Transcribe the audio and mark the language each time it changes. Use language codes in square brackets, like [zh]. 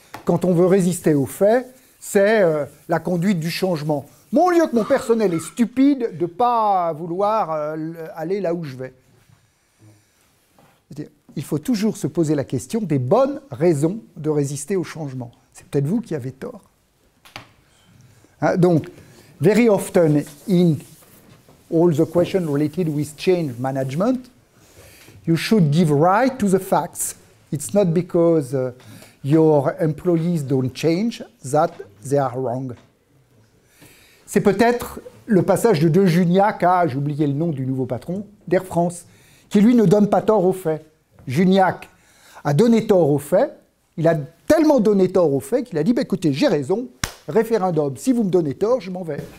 [fr] Quand on veut résister aux faits, c'est la conduite du changement. Mon lieu que mon personnel est stupide de ne pas vouloir aller là où je vais. Il faut toujours se poser la question des bonnes raisons de résister au changement. C'est peut-être vous qui avez tort. Hein, donc, [en] very often in all the questions related with change management, you should give right to the facts. It's not because your employees don't change that they are wrong. [fr] C'est peut-être le passage de Juniac à, j'ai oublié le nom du nouveau patron, d'Air France, qui lui ne donne pas tort aux faits. Juniac a donné tort aux faits, il a tellement donné tort aux faits qu'il a dit bah, écoutez, j'ai raison, référendum, si vous me donnez tort, je m'en vais.